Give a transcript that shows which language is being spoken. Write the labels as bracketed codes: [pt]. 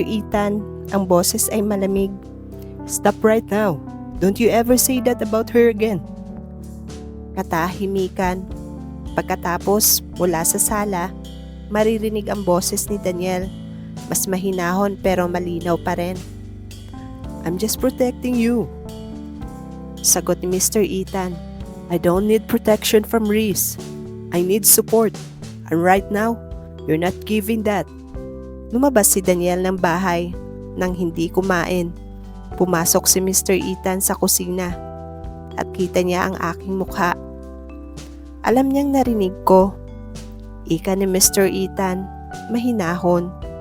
[tl] Ethan, ang boses ay malamig. [en] Stop right now. Don't you ever say that about her again. [tl] Katahimikan. Pagkatapos, mula sa sala, maririnig ang boses ni Daniel. Mas mahinahon pero malinaw pa rin. [en] I'm just protecting you. [tl] Sagot ni Mr. Ethan. [en] I don't need protection from Reese. I need support. And right now, you're not giving that. [tl] Lumabas si Daniel ng bahay nang hindi kumain. Pumasok si Mr. Ethan sa kusina at kita niya ang aking mukha. Alam niyang narinig ko. Ika ni Mr. Ethan, mahinahon.